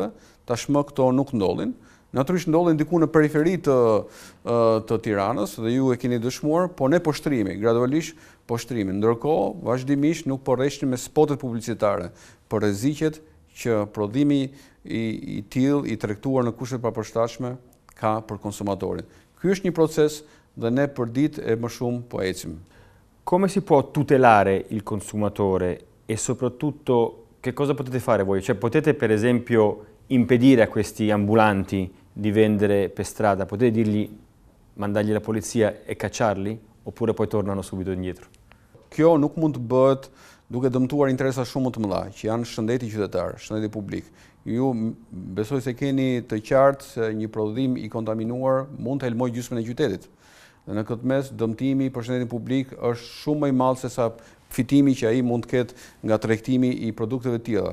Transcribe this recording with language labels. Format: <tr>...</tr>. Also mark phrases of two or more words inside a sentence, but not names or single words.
<sq>Tashmë këto nuk ndodhin. Natyrisht ndodhin diku në periferi të Tiranës dhe ju e keni dëshmuar, po ne poshtrimi, gradualisht poshtrimi. Ndërkohë, vazhdimisht nuk po rreshtim me spotet publicitare për rreziqet që prodhimi i tillë i tregtuar në kushte të papërshtatshme ka për konsumatorin. Ky është një proces dhe ne për ditë e më shumë po ecim.</sq> <it>Come si può tutelare il consumatore e soprattutto che cosa potete fare voi? Cioè potete per esempio impedire a questi ambulanti di vendere per strada? Potete dirgli, mandargli la polizia e cacciarli? Oppure poi tornano subito indietro?</it> <sq>Kjo nuk mund të bëhet duke dëmtuar interesa shumë të mëdha, që janë shëndeti qytetar, shëndeti publik. Ju besoj se keni të qartë se një prodhim i kontaminuar mund të helmojë gjysmën e qytetit. Dhe në këtë mes, dëmtimi për shëndetin publik është shumë më i madh se sa fitimi që ai mund të ketë nga tregtimi i produkteve të tilla.</sq>